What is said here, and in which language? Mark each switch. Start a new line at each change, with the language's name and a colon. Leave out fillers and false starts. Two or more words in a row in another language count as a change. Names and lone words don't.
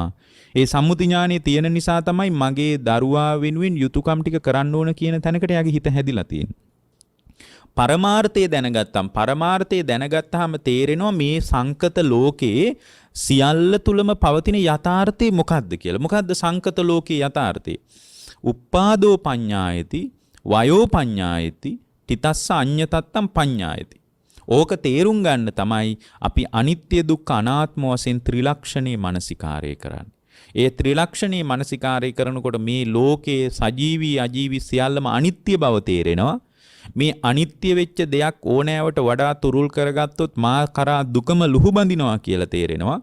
Sinhala: ඒ සම්මුති ඥානය තියෙන නිසා තමයි මගේ දරුවා වෙනුවෙන් යුතුයකම් ටික කරන්න ඕන කියන තැනකට යාගේ හිත හැදිලා තියෙන්නේ. පරමාර්ථය දැනගත්තාම තේරෙනවා මේ සංකත ලෝකේ සියල්ල තුලම පවතින යථාර්ථය මොකක්ද කියලා. මොකක්ද සංකත ලෝකේ යථාර්ථය?
Pali: උප්පාදෝ පඤ්ඤායති, වයෝ පඤ්ඤායති, තිතස්ස අඤ්ඤතත්තම් පඤ්ඤායති.
Sinhala: ඕක තේරුම් ගන්න තමයි අපි අනිත්‍ය දුක්ඛ අනාත්ම වශයෙන් ත්‍රිලක්ෂණේ මනසිකාරය කරන්නේ. ඒ ත්‍රිලක්ෂණේ මනසිකාරය කරනකොට මේ ලෝකයේ සජීවී අජීවී සියල්ලම අනිත්‍ය බව තේරෙනවා. මේ අනිත්‍ය වෙච්ච දෙයක් ඕනෑවට වඩා තුරුල් කරගත්තොත් මා කරා දුකම ලුහු බඳිනවා කියලා තේරෙනවා.